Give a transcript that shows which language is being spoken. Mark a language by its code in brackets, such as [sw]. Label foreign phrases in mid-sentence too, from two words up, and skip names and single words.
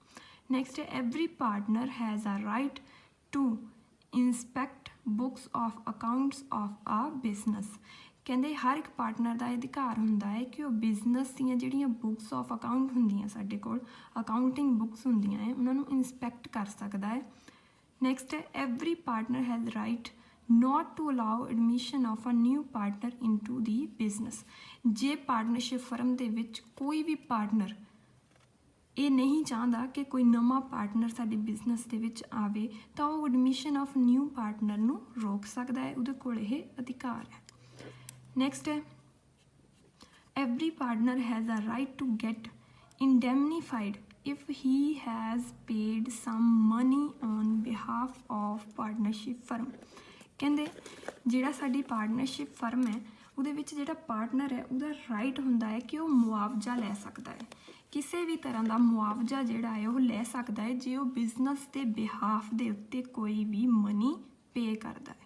[en] ਨੈਕਸਟ ਹੈ every partner has a right to inspect books of accounts of a business. [pa] ਕਹਿੰਦੇ ਹਰ ਇੱਕ ਪਾਰਟਨਰ ਦਾ ਅਧਿਕਾਰ ਹੁੰਦਾ ਹੈ ਕਿ ਉਹ ਬਿਜ਼ਨਸ ਦੀਆਂ ਜਿਹੜੀਆਂ [en] books of account [pa] ਹੁੰਦੀਆਂ, ਸਾਡੇ ਕੋਲ [en] accounting books [pa] ਹੁੰਦੀਆਂ ਹੈ, ਉਹਨਾਂ ਨੂੰ ਇੰਸਪੈਕਟ ਕਰ ਸਕਦਾ ਹੈ। [en] ਨੈਕਸਟ ਹੈ every partner has right not to allow admission of a new partner into the business। [pa] ਜੇ [en] partnership firm [pa] ਦੇ ਵਿੱਚ ਕੋਈ ਵੀ ਪਾਰਟਨਰ ਇਹ ਨਹੀਂ ਚਾਹੁੰਦਾ ਕਿ ਕੋਈ ਨਵਾਂ ਪਾਰਟਨਰ ਸਾਡੇ ਬਿਜ਼ਨਸ ਦੇ ਵਿੱਚ ਆਵੇ ਤਾਂ ਉਹ [en] admission of new partner [pa] ਨੂੰ ਰੋਕ ਸਕਦਾ ਹੈ, ਉਹਦੇ ਕੋਲ ਇਹ ਅਧਿਕਾਰ ਹੈ। [en] ਨੈਕਸਟ ਹੈ every partner has a right to get indemnified if he has paid some money on behalf of partnership firm। [pa] ਕਹਿੰਦੇ ਜਿਹੜਾ ਸਾਡੀ [en] partnership firm [pa] ਹੈ ਉਹਦੇ ਵਿੱਚ ਜਿਹੜਾ ਪਾਰਟਨਰ ਹੈ ਉਹਦਾ ਰਾਈਟ ਹੁੰਦਾ ਹੈ ਕਿ ਉਹ ਮੁਆਵਜ਼ਾ ਲੈ ਸਕਦਾ ਹੈ, ਕਿਸੇ ਵੀ ਤਰ੍ਹਾਂ ਦਾ ਮੁਆਵਜ਼ਾ ਜਿਹੜਾ ਹੈ ਉਹ ਲੈ ਸਕਦਾ ਹੈ ਜੇ ਉਹ ਬਿਜ਼ਨਸ ਦੇ ਬਿਹਾਫ ਦੇ ਉੱਤੇ ਕੋਈ ਵੀ [en] money pay [pa] ਕਰਦਾ ਹੈ।